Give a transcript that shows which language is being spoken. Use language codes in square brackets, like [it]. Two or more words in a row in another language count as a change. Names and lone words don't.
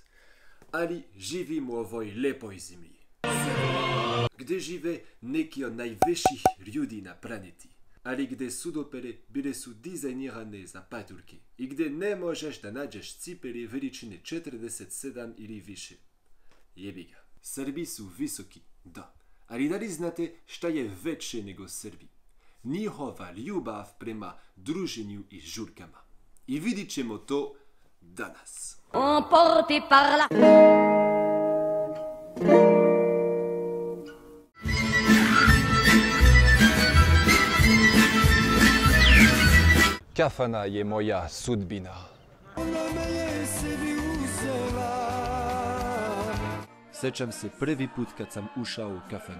[sr] Ali živim u ovoj lepoj zemlji, gdje žive neki od najviših ljudi na planeti, ali gdje sudopere bile su dizajnirane za patulke i gdje ne možeš da nađeš cipele veličine 47 ili više. Jebi ga. Srbi su visoki, da. Ali da li znate šta je veće nego Srbi? Njihova ljubav prema druženju i žurkama. I vidit ćemo to danas. [fr] Emporté par la... [sr] Kafana je moja sudbina. Sjećam se prvi put kad sam ušao u kafanu.